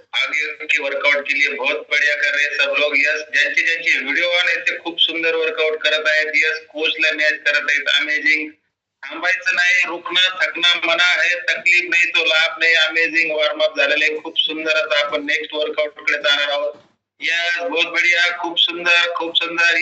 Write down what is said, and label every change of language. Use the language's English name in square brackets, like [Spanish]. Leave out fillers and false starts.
[Hindi] आगे के वर्कआउट के लिए बहुत बढ़िया कर रहे सब लोग। [Marathi] यस, ज्यांचे ज्यांचे व्हिडिओ आले ते खूप सुंदर वर्कआउट करत आहेत. यस, कोचला मॅच करत आहेत. अमेजिंग. थांबायचं नाही, [Hindi] रुकणं थकणं मना है, [Marathi] तकलीफ नाही तो लाभ नाही. अमेजिंग वॉर्मअप झालेले आहे. खूप सुंदर. आता आपण नेक्स्ट वर्कआउट कडे जाणार आहोत. यस, [Hindi] बहुत बढ़िया, [Marathi] खूप सुंदर, खूप सुंदर.